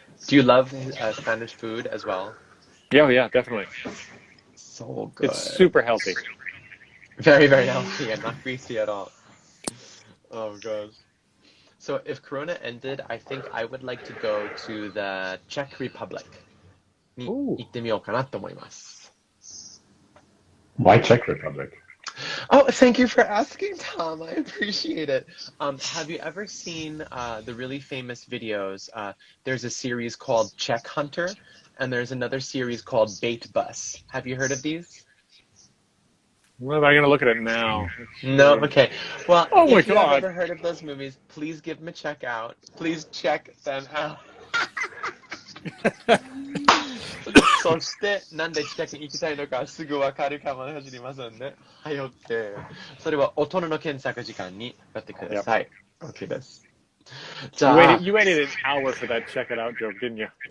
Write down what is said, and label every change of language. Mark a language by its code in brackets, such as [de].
[en] Do you love Spanish food as well? Yeah, definitely. So good. It's super healthy. Very, very healthy and not greasy at all. Oh gosh. So if Corona ended, I think I would like to go to the Czech Republic. [ja] に行ってみようかなと思います。 [en] Why Czech Republic? Oh, thank you for asking, Tom. I appreciate it. Have you ever seen the really famous videos? There's a series called Czech Hunter, and there's another series called Bait Bus. Have you heard of these? Well, I'm going to look at it now. No? Okay. Well, if you have God. ever heard of those movies, please give them a check out. Please check them out. [ja] そしてなんで近くに行きたいのかすぐわかるかもしれませんね。はい、OK。それは大人の検索時間にやってください。 OK です。じゃあ [en] You waited an hour for that check it out joke, didn't you?